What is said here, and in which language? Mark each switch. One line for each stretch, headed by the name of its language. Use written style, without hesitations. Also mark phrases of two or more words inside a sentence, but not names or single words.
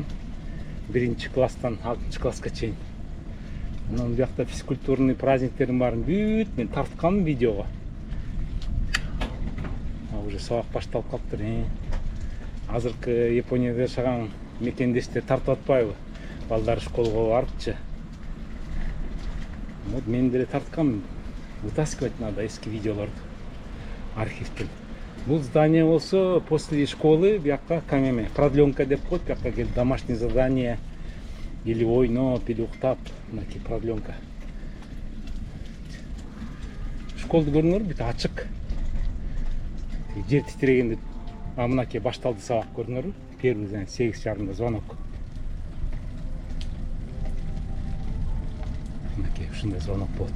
Kyrgyz: 1-класстан 6-класска чейин. Анан биякта физкультурный праздниктердин баарын бүт мен тарткам видеого. Уже сабак башталып калыптыр. Азыркы Японияда жашаган мекендештер тартып атпайбы? Балдар школго барыпчы. Вот мен деле тарткам.
Russian: Вытаскивать надо
Kyrgyz: эски видеолорду архивтен. Бул здание болсо
Russian: после школы
Kyrgyz: биякка камеме продленка деп коет, биякка келип
Russian: домашнее задание
Kyrgyz: или ойноп, или уктап, мынакей продленка. Школду көрүңөр, бүт ачык. Жер титирегенде мынакей башталды сабак көрүңөр.
Russian: Первый 8:30 звонок.
Kyrgyz: Мынакей ушундай звонок болот.